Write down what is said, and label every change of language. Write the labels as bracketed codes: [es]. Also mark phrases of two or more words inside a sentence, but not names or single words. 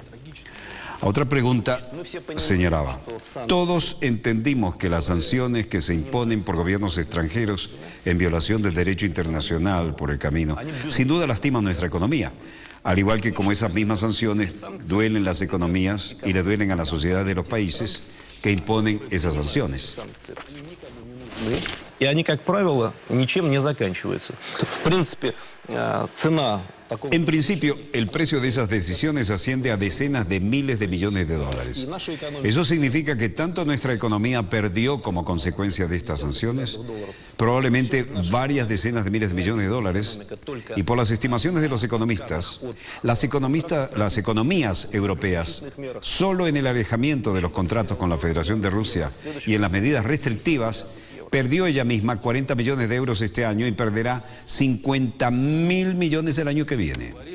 [es] Otra pregunta señalaba: todos entendimos que las sanciones que se imponen por gobiernos extranjeros en violación del derecho internacional por el camino, sin duda lastiman nuestra economía, al igual que como esas mismas sanciones duelen las economías y le duelen a la sociedad de los países que imponen esas sanciones. [ru] И они, как правило, ничем не заканчиваются. В принципе, цена такого... [es] En principio, el precio de esas decisiones asciende a decenas de miles de millones de dólares. Eso significa que tanto nuestra economía perdió como consecuencia de estas sanciones, probablemente varias decenas de miles de millones de dólares, y por las estimaciones de los economistas, las economías europeas, solo en el alejamiento de los contratos con la Federación de Rusia y en las medidas restrictivas, perdió ella misma 40 millones de euros este año y perderá 50.000 millones el año que viene.